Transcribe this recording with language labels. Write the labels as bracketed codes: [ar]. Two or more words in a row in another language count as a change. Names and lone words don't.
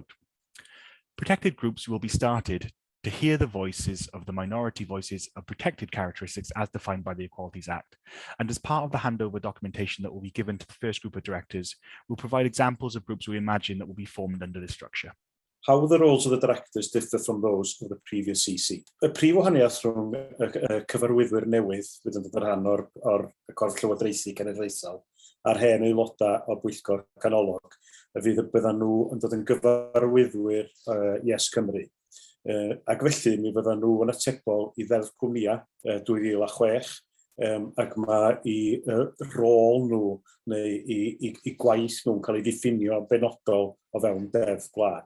[en] Protected groups will be started to hear the voices of the minority voices of protected characteristics as defined by the Equalities Act. And as part of the handover documentation that will be given to the first group of directors, we'll provide examples of groups we imagine that will be formed under this structure. How will the roles of the directors differ from those of the previous CC? [cy] Y prif wahaniaeth rhwng y cyfarwyddwyr newydd fydd yn dod rhan o'r Corff Llywodraethu Genedlaethol a'r hen aelodau o Bwyllgor Canolog byddan nhw yn dod yn gyfarwyddwyr YesCymru. Ac felly mi fyddan nhw yn atebol I ddeddf cwmnïau 2006 ac mae rôl nhw neu i gwaith nhw'n cael ei ddiffinio benodol o fewn deddf gwlad.